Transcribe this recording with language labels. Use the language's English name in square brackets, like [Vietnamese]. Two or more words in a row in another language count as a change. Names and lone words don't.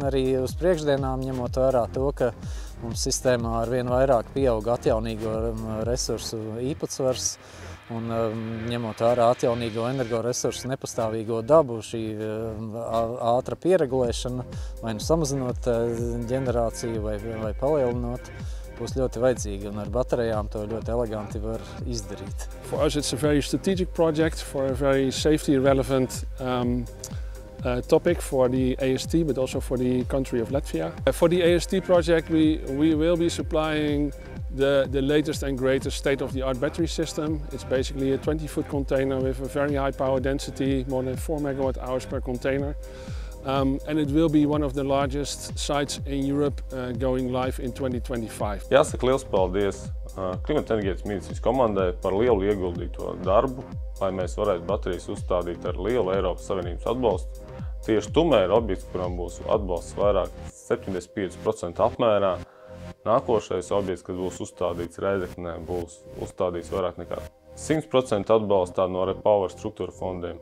[Latvian] arī uz priekšdienām, ņemot vērā to, ka mums sistēmā arvien vairāk pieaug atjaunīgo resursu īpatsvars, un ņemot vērā atjaunīgo energoresursu nepastāvīgo dabu, šī ātra pieregulēšana, vai nu samazinot ģenerāciju vai palielinot, būs ļoti vajadzīga, un ar baterijām to ļoti eleganti var izdarīt. [English] For us it's a very strategic project for a very safety relevant topic for the AST, but also for the country of Latvia. For the AST project, we will be supplying the latest and greatest state-of-the-art battery system. It's basically a 20-foot container with a very high power density, more than 4 MWh per container. And it will be one of the largest sites in Europe going live in 2025. [Latvian] Jāsaka liels paldies Klimata enerģētikas ministrijas komandai par lielu ieguldīto darbu, lai mēs varētu baterijas uzstādīt ar lielu Eiropas Savienības atbalstu. Tieši Tumē ir objekts, kuram būs atbalsts vairāk 75% apmērā. Nākošais objekts, kas būs uzstādīts Reizeknē, būs uzstādīts vairāk nekā 100% atbalstā no Repower struktūra fondiem.